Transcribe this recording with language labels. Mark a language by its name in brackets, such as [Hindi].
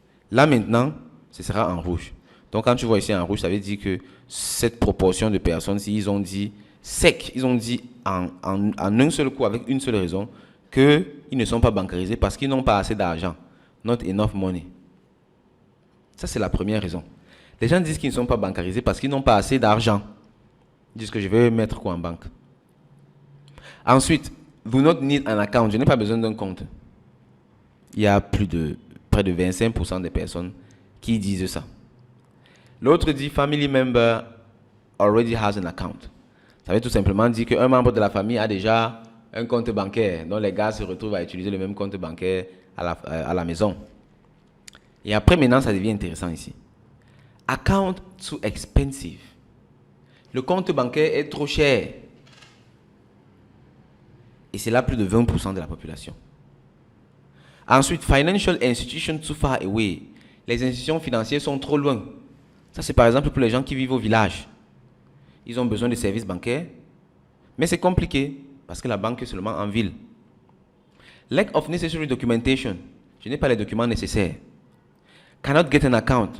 [French] Là maintenant, ce sera en rouge. Donc quand tu vois ici en rouge, ça veut dire que cette proportion de personnes, si ils ont dit sec, ils ont dit en un seul coup, avec une seule raison, qu'ils ne sont pas bancarisés parce qu'ils n'ont pas assez d'argent. [English] Not enough money. [French] Ça, c'est la première raison. Les gens disent qu'ils ne sont pas bancarisés parce qu'ils n'ont pas assez d'argent. Ils disent que je vais mettre quoi en banque. Ensuite, [English] do not need an account. [French] Je n'ai pas besoin d'un compte. Il y a près de 25% des personnes qui disent ça. L'autre dit [English] family member already has an account. [French] Ça veut tout simplement dire qu'un membre de la famille a déjà un compte bancaire, dont les gars se retrouvent à utiliser le même compte bancaire à la maison. Et après, maintenant, ça devient intéressant ici. [English] Account too expensive. [French] Le compte bancaire est trop cher. Et c'est là plus de 20% de la population. Ensuite, [English] financial institutions too far away. [French] Les institutions financières sont trop loin. Ça, c'est par exemple pour les gens qui vivent au village. Ils ont besoin de services bancaires, mais c'est compliqué parce que la banque est seulement en ville. [English] Lack of necessary documentation. [French] Je n'ai pas les documents nécessaires. [English] Cannot get an account.